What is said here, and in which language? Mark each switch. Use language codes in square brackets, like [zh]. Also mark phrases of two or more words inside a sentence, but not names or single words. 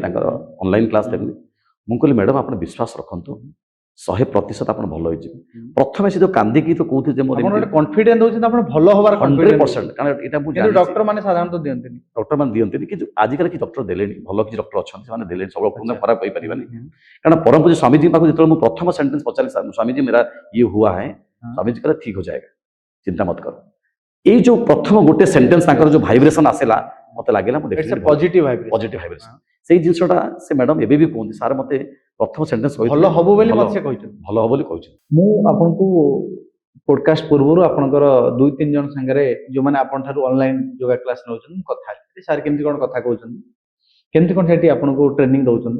[or] ତାଙ୍କର [en] online class [or] ଦେଲି, ମୁଁ କହିଲି ମ୍ୟାଡାମ ଆପଣ ବିଶ୍ୱାସ ରଖନ୍ତୁ 100% ଆପଣ ଭଲ ହେଇଯିବେ। ପ୍ରଥମେ ସେ ଯୋଉ କାନ୍ଦିକି ତ କହୁଥିଲେ ଯେ ମୋର କନଫିଡେନ୍ସ ଦଉଛନ୍ତି ଆପଣ ଭଲ ହବାର 100%, କାରଣ ଏଇଟା ମୁଁ ଜାଣିଛି ଡକ୍ଟର ମାନେ ସାଧାରଣତଃ ଦିଅନ୍ତିନି, ଡକ୍ଟର ମାନେ ଦିଅନ୍ତିନି, କିନ୍ତୁ ଆଜିକାଲି କିଛି ଡକ୍ଟର ଦେଲେଣି, ଭଲ କିଛି ଡକ୍ଟର ଅଛନ୍ତି ସେମାନେ ଦେଲେଣି, ସବୁ ଡକ୍ଟର ଖରାପ କହିପାରିବାନି। କାରଣ ପରମ ପୂଜ୍ୟ ସ୍ୱାମୀଜୀ ପାଖକୁ ଯେତେବେଳେ ମୁଁ ପ୍ରଥମ ସେଣ୍ଟେନ୍ସ ପଚାରିଲି ସ୍ୱାମୀଜୀ [hi] मेरा ये हुआ है, [or] ସ୍ୱାମୀଜୀ କହିଲେ [hi] ठीक हो जाएगा, चिंता मत कर। [or] ଏଇ ଯୋଉ ପ୍ରଥମ ଗୋଟେ ସେଣ୍ଟେନ୍ସ ତାଙ୍କର ଯୋଉ ଭାଇବ୍ରେସନ ଆସିଲା ମତେ ଲାଗିଲା ମୁଁ ପଜିଟିଭ ଭାଇବ୍ରେସନ। ସେଇ ଜିନିଷଟା ସେ ମ୍ୟାଡମ ଏବେ ବି କୁହନ୍ତି, ସାର୍ ମତେ ପ୍ରଥମ ସେଣ୍ଟେନ୍ସ ଭଲ ହବ ବୋଲି ମତେ ସେ କହିଛନ୍ତି, ଭଲ ହବ ବୋଲି କହିଛନ୍ତି। ମୁଁ ଆପଣଙ୍କୁ ପୋଡକାଷ୍ଟ ପୂର୍ବରୁ ଆପଣଙ୍କର 2-3 ଜଣ ସାଙ୍ଗରେ ଯୋଉମାନେ ଆପଣ ଠାରୁ [en] online yoga class [or] ନେଉଛନ୍ତି କଥା ହେଲି, ସାର୍ କେମିତି କଣ କଥା କହୁଛନ୍ତି, କେମିତି କଣ ସେଠି ଆପଣଙ୍କୁ ଟ୍ରେନିଂ ଦଉଛନ୍ତି।